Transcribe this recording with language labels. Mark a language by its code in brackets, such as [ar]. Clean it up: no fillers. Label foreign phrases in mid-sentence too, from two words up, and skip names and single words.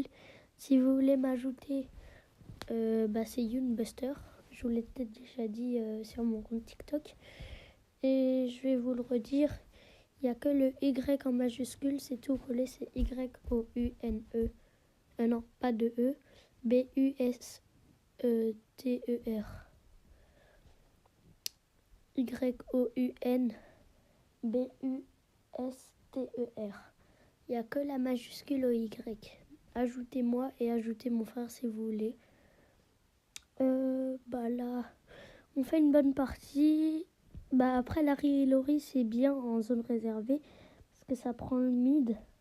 [fr] Si vous voulez m'ajouter, c'est Younbuster. Je vous l'ai peut-être déjà dit sur mon compte TikTok. Et je vais vous le redire. Il n'y a que le Y en majuscule. C'est tout collé. C'est Y-O-U-N-E. Non, pas de E. B-U-S-T-E-R. Y-O-U-N-B-U-S-T-E-R. Il n'y a que la majuscule au Y. Ajoutez-moi et ajoutez mon frère si vous voulez. Là, on fait une bonne partie. Après, Larry et Laurie, c'est bien en zone réservée parce que ça prend le mid.